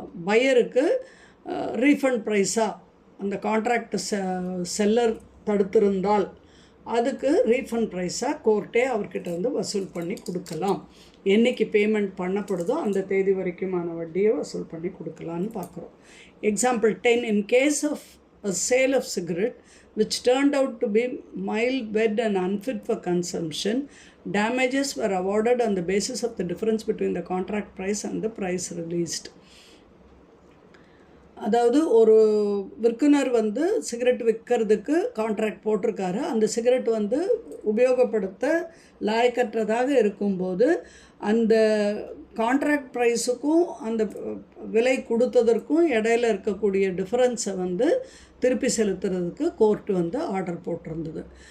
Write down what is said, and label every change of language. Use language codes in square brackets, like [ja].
[ta] பையருக்கு refund ப்ரைஸாக அந்த contract seller தடுத்திருந்தால் அதுக்கு refund ப்ரைஸாக கோர்ட்டே அவர்கிட்ட இருந்து வசூல் பண்ணி கொடுக்கலாம். என்றைக்கு பேமெண்ட் பண்ணப்படுதோ அந்த தேதி வரைக்குமான வட்டியை வசூல் பண்ணி கொடுக்கலான்னு பார்க்குறோம். [en] Example 10, in case of a sale of cigarette which turned out to be mild, bad and unfit for consumption, damages were awarded on the basis of the difference between the contract price and the price released. [ta] அதாவது ஒரு விற்குனர் வந்து cigarette விற்கிறதுக்கு contract போட்டிருக்காரு. அந்த cigarette வந்து உபயோகப்படுத்த லாயக்கற்றதாக இருக்கும்போது அந்த கான்ட்ராக்ட் ப்ரைஸுக்கும் அந்த விலை கொடுத்ததற்கும் இடையில இருக்கக்கூடிய டிஃப்ரென்ஸை வந்து திருப்பி செலுத்துறதுக்கு கோர்ட்டு வந்து ஆர்டர் போட்டிருந்தது.